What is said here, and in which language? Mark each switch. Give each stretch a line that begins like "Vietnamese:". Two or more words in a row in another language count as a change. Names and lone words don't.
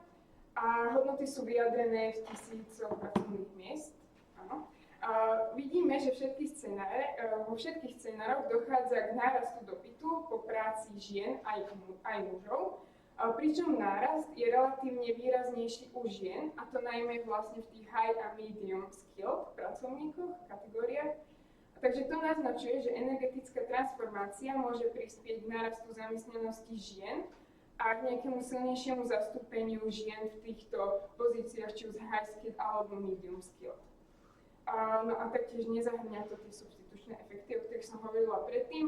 Slovak: A hodnoty sú vyjadrené v tisícoch pracovných miest. Áno. Vidíme, že vo všetkých scenároch dochádza k nárastu dopytu po práci žien aj mužov. Pričom nárast je relatívne výraznejší u žien, a to najmä vlastne v tých high a
English: medium skilled
Slovak: pracovníkoch, kategóriách. Takže to naznačuje, že energetická transformácia môže prispieť k nárastu zamestnanosti žien a k nejakému silnejšiemu zastúpeniu žien v týchto pozíciách, či už
English: high skilled
Slovak: alebo
English: medium skilled.
Slovak: No a taktiež nezahrňa to tie substitučné efekty, o ktorých som hovorila predtým.